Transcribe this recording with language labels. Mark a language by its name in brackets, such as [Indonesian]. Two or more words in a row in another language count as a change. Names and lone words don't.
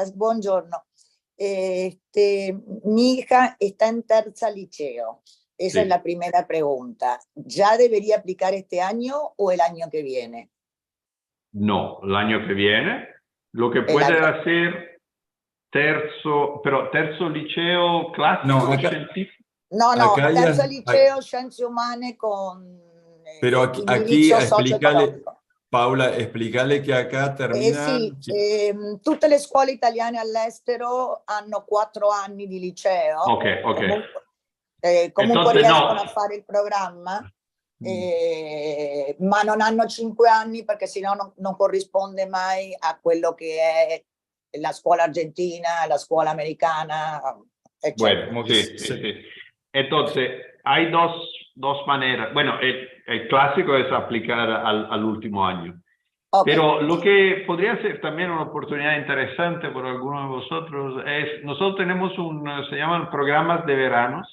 [Spanish] Sí, gracias. Buongiorno. Mi hija está en [Italian] terza liceo. [Spanish] Esa Sí. es la primera pregunta. ¿Ya debería aplicar este año o el año que viene? No, el año que viene. Lo que El puede año. [Italian] hacer terzo liceo [Spanish] No, [Italian] classico [Spanish] acá, [Italian] scientifico. [Spanish] No, acá [Italian] terzo [Spanish] ya, [Italian] liceo, Scienze Umane con [Spanish] pero aquí [Italian] indirizzo [Spanish] explícale, [Italian] socio-economico. [Spanish] Paula, explícale que acá terminan... [Italian] Sì, tutte le scuole italiane all'estero hanno 4 anni di liceo. Ok, ok. Comunque [Spanish] Entonces, [Italian] riescono [Spanish] no. [Italian] a fare il programma, ma non hanno 5 anni perché sennò non corrisponde mai a quello che è la scuola argentina, la scuola americana, eccetera. [Spanish] Bueno, sí, sí, sí. Entonces, hay dos maneras. Bueno, el clásico es aplicar al último año. Ok. Pero lo que podría ser también una oportunidad interesante por algunos de vosotros es, nosotros tenemos se llaman programas de veranos.